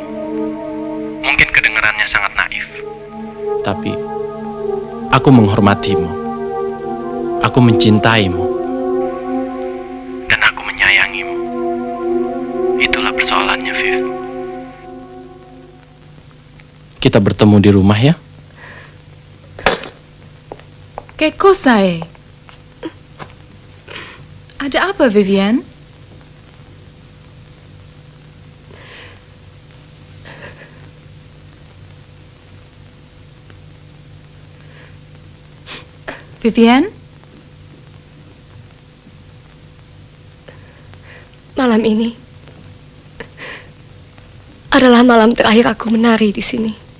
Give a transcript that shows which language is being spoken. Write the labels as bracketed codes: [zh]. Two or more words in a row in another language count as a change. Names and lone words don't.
[id] Mungkin kedengarannya sangat naif. Tapi aku menghormatimu. Aku mencintaimu. Dan aku menyayangimu. Itulah persoalannya, Viv. Kita bertemu di rumah ya? [it] Che cosa è? [id] Ada apa, Vivian? Vivian? Malam ini adalah malam terakhir aku menari di sini.